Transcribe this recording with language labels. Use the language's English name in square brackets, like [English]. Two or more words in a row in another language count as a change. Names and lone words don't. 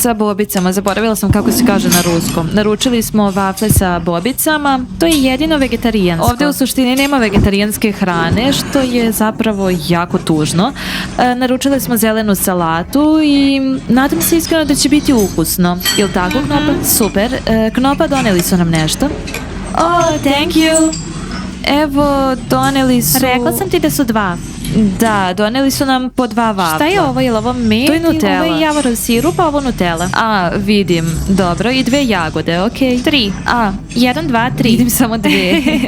[Serbian] Sa bobicama, zaboravila sam kako se kaže na ruskom. Naručili smo wafle sa bobicama. To je jedino vegetarijansko. Ovdje u suštini nema vegetarijanske hrane, što je zapravo jako tužno. Naručili smo zelenu salatu i nadam se iskreno da će biti ukusno. Jel tako, Knopa? Super. Knopa, doneli su nam nešto. [English] Oh, thank you. [Serbian] Evo, doneli su... Rekla sam ti da su 2. Da, doneli su nam po 2 vafla. Šta je ovo? Je li ovo med? To je Nutella. Ovo je javorov sirup, a ovo Nutella. A, vidim. Dobro, i 2 jagode, ok. 3. 1, 2, 3. Vidim samo 2.